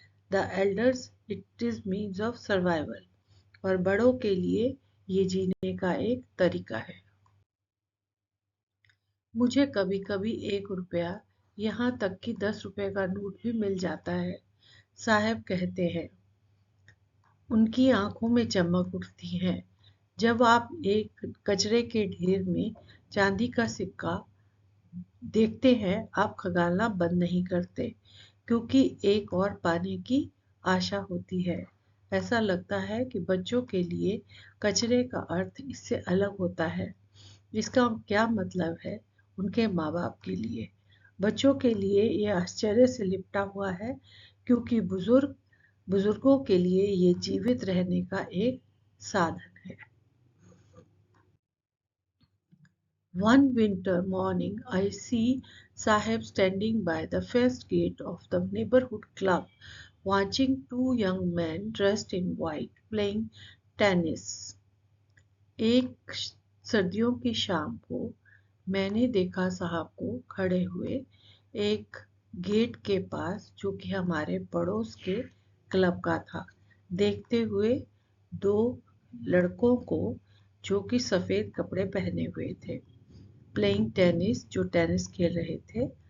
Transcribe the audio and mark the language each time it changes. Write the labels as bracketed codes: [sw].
[en] The elders it is means of survival। [hi] और बड़ों के लिए ये जीने का एक तरीका है। मुझे कभी कभी 1 रुपया, यहाँ तक कि 10 रुपए का नोट भी मिल जाता है, साहब कहते हैं। उनकी आंखों में चमक उठती है। जब आप एक कचरे के ढेर में चांदी का सिक्का देखते हैं, आप खगालना बंद नहीं करते, क्योंकि एक और पाने की आशा होती है। ऐसा लगता है कि बच्चों के लिए कचरे का अर्थ इससे अलग होता है। इसका क्या मतलब है उनके माँ बाप के लिए? बच्चों के लिए ये आश्चर्य से लिपटा हुआ है, क्योंकि बुजुर्गों के लिए ये जीवित रहने का एक साधन है। [en] One winter morning, I see Sahib standing by the first gate of the neighborhood club, watching two young men dressed in white playing tennis. [hi] एक सर्दियों की शाम को मैंने देखा साहब को खड़े हुए एक गेट के पास, जो कि हमारे पड़ोस के क्लब का था, देखते हुए दो लड़कों को जो कि सफ़ेद कपड़े पहने हुए थे, [en] playing tennis, [hi] जो टेनिस खेल रहे थे।